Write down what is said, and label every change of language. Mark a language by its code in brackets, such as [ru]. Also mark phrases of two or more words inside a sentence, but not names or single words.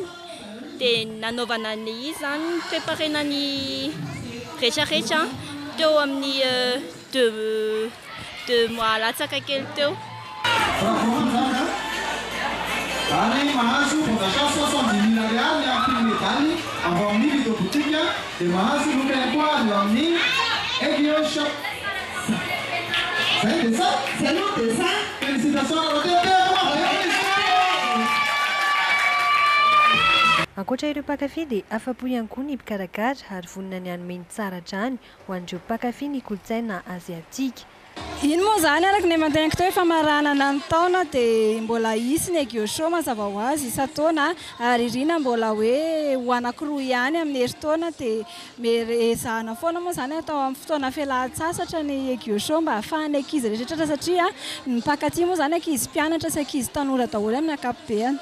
[mg] Dia nanaovana ny izy zany preparena ny rehetrarehetra teo amin'ny [fr] deux mois [mg] latsaka kely teo. Any mahazo fondation 70 000 ariary ny amin'ny medaly avy amin'ny Lido Boutique dia mahazo lokany koa avy amin'ny Egio Show. Zay dia [fr] ça? C'est nous dia ça? Félicitations [mg] Ankoatra ireo mpakafy dia afa-po ihany koa ny mpikarakara ary vonina ny hanome ny tsara hatrany ho an'ireo mpakafy ny kolontsaina aziatika. Iny moa zany araka ny mantenako teo efa maranana ny taona dia mbola hisy ny Egio Show mazava ho azy isa-taona ary irina mbola hoe ho anankiroa ihany amin'ny herintaona dia ezahana foana moa zany atao amin'ny fotoana fialan-tsasatra ny Egio Show mba ahafahan'ny ankizy rehetrarehetra satria ny mpakaty moa zany ankizy mpianatra sy ankizy tanora daholo amin'ny ankapobeny.